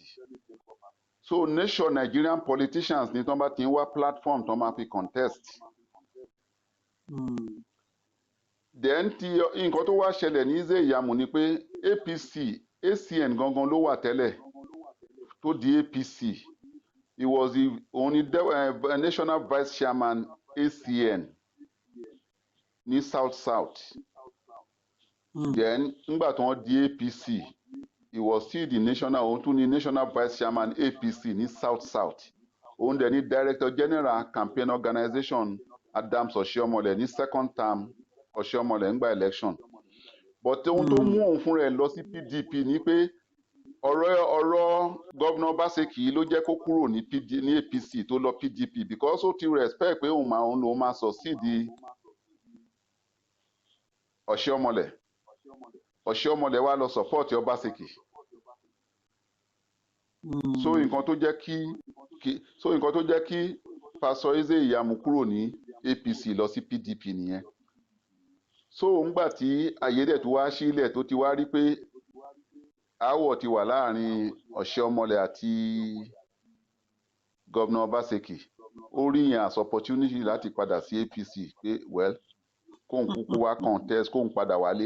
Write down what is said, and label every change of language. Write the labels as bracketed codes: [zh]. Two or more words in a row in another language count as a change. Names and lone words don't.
[en] So nation Nigerian politicians [yo] ní tán bá ti ń wá platform tán máa fi contest. Then nǹkan tó wá ṣẹlẹ̀ ní Ìyámù ni pé APC ACN gangan ló wà tẹ́lẹ̀ tó di APC. [en] He was [yo] òun ni [en] national vice chairman ACN ní South. Then [yo] nígbà tí wọ́n di [en] APC he was still the [yo] òun tún ni [en] national vice chairman APC ní South. [yo] Òun dẹ̀ ni [en] director general campaign organization [yo] Adams Oshiomhole ní [en] second term [yo] Oshiomhole ńgbà election. But ohun tó mú òun fúnra ẹ̀ lọ sí PDP ni pé ọ̀rọ̀ gọ́vnà Obaseki ló jẹ́ kó kúrò ní APC tó lọ PDP because ó ti respect pé òun máa succeed Oshiomhole wá lọ support Obaseki. So nǹkan tó jẹ́ kí Pastor Eze Ìyámù kúrò ní APC lọ sí PDP nìyẹn. So ńgbà tí ayé dẹ̀ tó wá sílẹ̀ tó ti wá rí pé aáwọ̀ ti wà láàrin Oshiomhole àti gọ́vnà Obaseki ó rí yẹn [en] as opportunity [yo] láti padà sí APC pé kóun kúkú wá contest kóun padà wálé.